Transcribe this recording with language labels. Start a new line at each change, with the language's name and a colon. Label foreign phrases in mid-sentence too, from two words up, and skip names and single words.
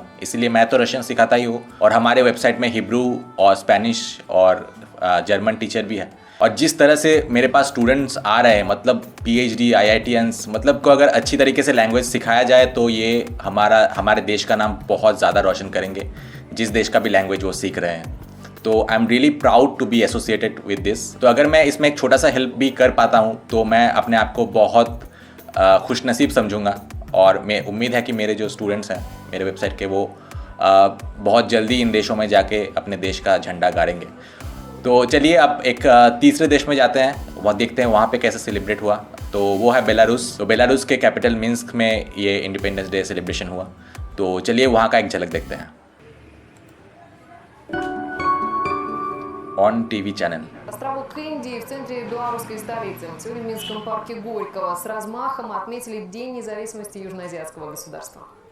Hindi: इसलिए मैं तो रशियन सिखाता ही हूँ, और हमारे वेबसाइट में हिब्रू और स्पेनिश और जर्मन टीचर भी है। और जिस तरह से मेरे पास स्टूडेंट्स आ रहे हैं, मतलब PhD IITians, मतलब को अगर अच्छी तरीके से लैंग्वेज सिखाया जाए तो ये हमारे देश का नाम बहुत ज़्यादा रोशन करेंगे, जिस देश का भी लैंग्वेज वो सीख रहे हैं।
English: तो I am really proud to be associated with this.
Hindi: तो अगर मैं इसमें एक छोटा सा हेल्प भी कर पाता हूँ तो मैं अपने आप को बहुत खुशनसीब समझूंगा, और मैं उम्मीद है कि मेरे जो स्टूडेंट्स हैं मेरे वेबसाइट के, वो बहुत जल्दी इन देशों में जाके अपने देश का झंडा गाड़ेंगे। तो चलिए अब एक तीसरे देश में जाते हैं, वहाँ देखते हैं वहाँ पे कैसे सेलिब्रेट हुआ। तो वो है बेलारूस। तो बेलारूस के कैपिटल मिन्स्क में ये इंडिपेंडेंस डे सेलिब्रेशन हुआ। तो चलिए वहाँ का एक झलक देखते हैं
English: on TV channel.
Russian: Островок Индии в центре белорусской столицы. Сегодня в Минском парке Горького с размахом отметили День независимости южноазиатского государства.